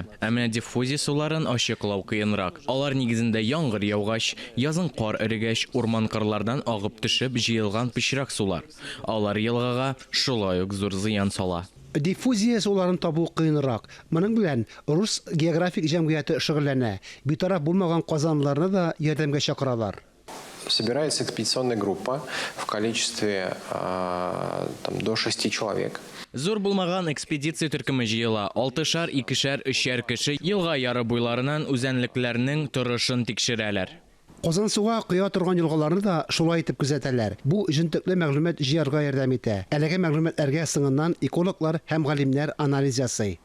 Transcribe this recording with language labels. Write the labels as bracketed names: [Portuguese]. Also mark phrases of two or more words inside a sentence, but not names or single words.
[Tatar] Әмма диффузия суларын ачыклау кыенрак. Алар нигезендә яңгыр яугач, язын кар эрегәч, урман кырлардан агып төшеп җыелган пычрак сулар. Алар елгага шулай ук зур зыян сала. Диффузия суларын табу кыенрак. Моның белән Рус географик җәмгыяте шөгыльләнә. Битараф булмаган казанлыларны да ярдәмгә чакыралар. [Russian] Собирается экспедиционная группа в количестве до 6 человек. [Tatar] Зур булмаган экспедиция төркеме җыела. 6-шар, 2-шәр, 3-шәр кеше елга яры буйларыннан үзәнлекләрнең торышын тикшерәләр. Казансуга кыя торган елгаларны да шулай итеп күзәтәләр. Бу җентекле мәгълүмат җыярга ярдәм итә. Әлеге мәгълүматларга сыңыннан экологлар һәм галимнәр анализ ясый.